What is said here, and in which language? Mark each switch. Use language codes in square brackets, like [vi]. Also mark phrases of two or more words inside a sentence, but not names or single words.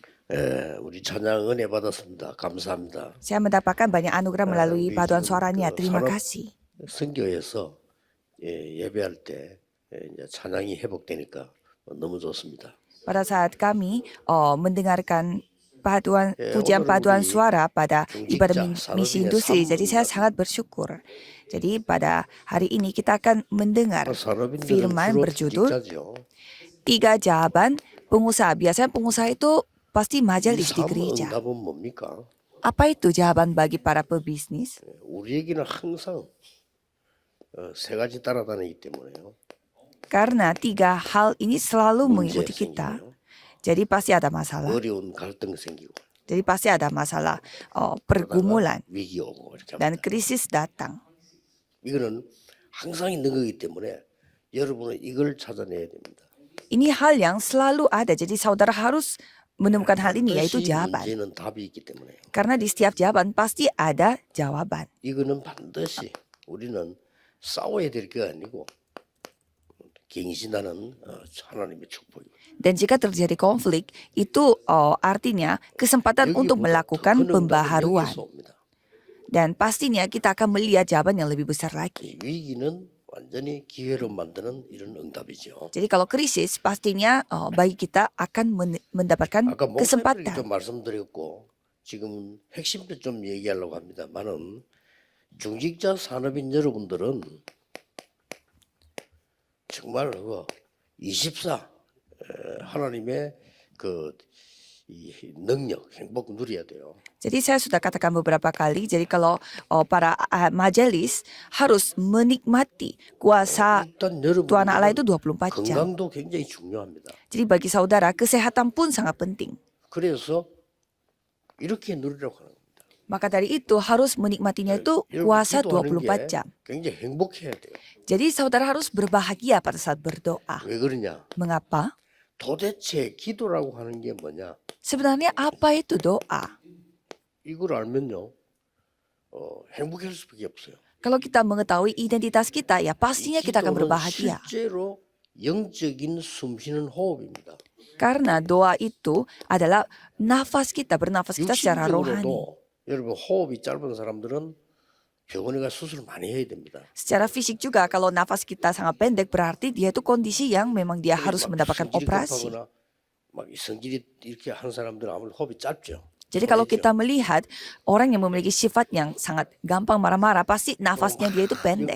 [ko] 우리 찬양 은혜 받았습니다. 감사합니다. [id] Saya mendapatkan banyak anugerah melalui [ko] 우리 [id] paduan [ko] 지금 [id] suaranya. [ko] 그 [id] Terima [ko] 산업 [id] kasih. [ko] 선교에서 예배할 때 이제 찬양이 회복되니까 너무 좋습니다. [id] Pada saat kami mendengarkan pujian [ko] 오늘은 [id] paduan [ko] 우리 [id] suara pada ibadah [ko] 중직자 [id] misi [ko] 산업인의 [id] industri, jadi saya [ko] 산문답. [id] sangat bersyukur. Jadi pada hari ini kita akan mendengar [ko] 산업인들은 [id] firman [ko] 주로 [id] berjudul [ko] 중직자죠. [id] 3 jawaban pengusaha. Biasanya pengusaha itu pasti [ko] 이 [id] majelis di gereja. [ko] 산문답은 뭡니까? [id] Apa itu jawaban bagi para pebisnis? [ko] 우리에게는 항상 세 가지 따라다니기 때문에요. [id] Karena 3 hal ini selalu [ko] 문제 [id] mengikuti kita. [ko] 생기고요. [id] Jadi pasti ada masalah. [ko] 어려운 갈등 생기고 [id] Jadi pasti ada masalah [ko] 그러다가 [id] pergumulan [ko] 위기 오고 이렇게 [id] dan [ko] 합니다. [id] krisis datang. [ko] 이거는 항상 있는 거기 때문에 여러분은 이걸 찾아내야 됩니다. [id] Ini hal yang selalu ada. Jadi saudara harus menemukan hal ini, yaitu [ko] 반드시 [id] jawaban. [ko] 문제는 답이 있기 때문에요. [id] Karena di setiap jawaban pasti ada jawaban. [ko] 이거는 반드시 우리는 싸워야 될 게 아니고 갱신하는 하나님의 축복입니다. [id] Dan jika terjadi konflik, itu artinya kesempatan untuk melakukan pembaharuan. Dan pastinya kita akan melihat jawaban yang lebih besar lagi. [ko] 이 위기는 완전히 기회로 만드는 이런 응답이죠. [id] Jadi kalau krisis, pastinya bagi kita akan mendapatkan [ko] 아까 목표를 [id] kesempatan. [ko] 좀 말씀드렸고 지금 핵심도 좀 얘기하려고 합니다만은 중직자 산업인 여러분들은 정말 24 하나님의 이 능력, 행복 누려야 돼요. [id] Jadi saya sudah katakan beberapa kali, jadi kalau para majelis harus menikmati kuasa [ko] 일단 [id] Tuhan Allah itu [ko] 여러분들 [id] 24 jam. [ko] 건강도 굉장히 중요합니다. [id] Jadi bagi saudara, kesehatan pun sangat penting. [ko] 그래서 이렇게 누리라고 하는 겁니다. [id] Maka dari itu harus menikmatinya itu [ko] 여러분 [id] puasa [ko] 기도하는 [id] 24 jam. [ko] 굉장히 행복해야 돼요. [id] Jadi saudara harus berbahagia pada saat berdoa. [ko] 왜 그러냐? [id] Mengapa? [ko] 도대체 기도라고 하는 게 뭐냐? [id] Sebenarnya apa itu doa? [ko] 이걸 알면요, 행복할 수밖에 없어요. [id] Kalau kita mengetahui identitas kita, ya [ko] 이 [id] pastinya kita akan [ko] 기도는 [id] berbahagia. [ko] 실제로 영적인 숨쉬는 호흡입니다. [id] Karena doa itu adalah nafas kita, bernafas kita secara rohani. [ko] 육신적으로도 여러분 호흡이 짧은 사람들은 병원에 가 수술을 많이 해야 됩니다. [id] Secara fisik juga kalau nafas kita sangat pendek berarti dia itu kondisi yang memang dia harus mendapatkan operasi. [ko] 막 성질이 이렇게 하는 사람들은 아무래도 호흡이 짧죠. [id] Jadi kalau kita melihat orang yang memiliki sifat yang sangat gampang marah-marah, pasti nafasnya dia itu pendek.